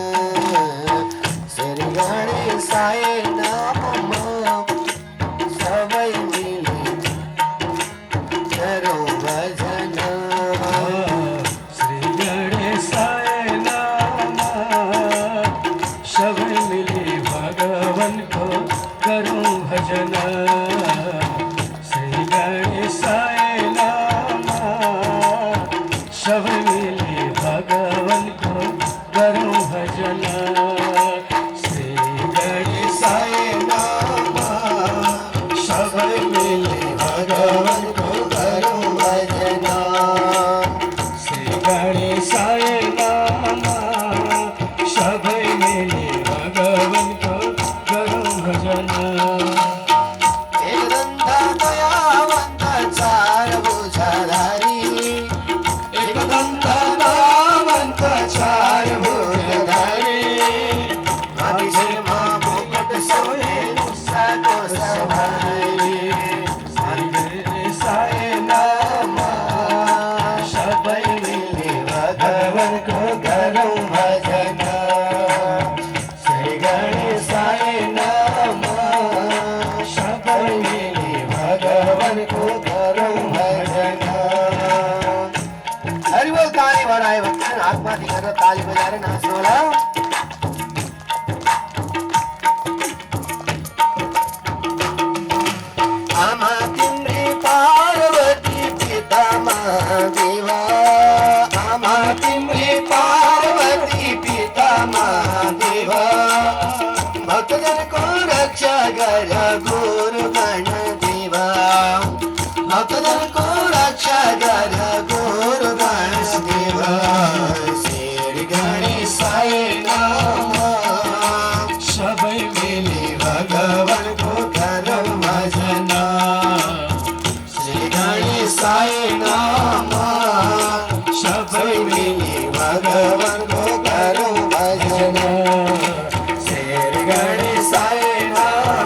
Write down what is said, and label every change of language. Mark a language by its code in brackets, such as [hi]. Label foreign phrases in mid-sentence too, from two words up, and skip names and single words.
[sa] श्री गणेशाय नमः [ne] सबै मिली गरौँ भजन [sa] श्री गणेशाय नमः [ne] सबै मिली भगवानको गरौँ भजन [sa] श्री गणेशाय नमः [ne] सबै मिली भगवानको गरौँ भजन [sa] श्री गणेशाय नमः [ne] सबै मिली भगवानको गरौँ भजन [sa] श्री गणेशाय नमः [ne] सबै मिली भगवानको गरौँ भजन एकदन्त दयावन्त चार भुजाधारी एकदन्त दयावन्त चार भुजाधारी मान्छेमा मुकुट सोहे मुसाको सवारी [sa] श्री गणेशाय नमः सबै मिली [ne] भगवानको गरौँ भजन [sa] श्री गणेशाय नमः [ne] सबै मिली भगवानको गरौँ भजन हरिबोल ताली बढायो भने हातमाथि गरेर ताली बजाएर नाच्नु होला आमा तिम्री पार्वती पिता महादेवा आमा तिम्री पार्वती पिता महादेवा भक्तजनको रक्षा गर गुरु गणदेवा भक्तजनको रक्षा गर गुरु गणदेवा [sa] श्री गणेशाय नमः [ne] सबै मिली भगवानको गरौँ भजन [sa] श्री गणेशाय नमः [ne] सबै मिली भगवानको गरौँ भजन [sa] श्री गणेशाय नमः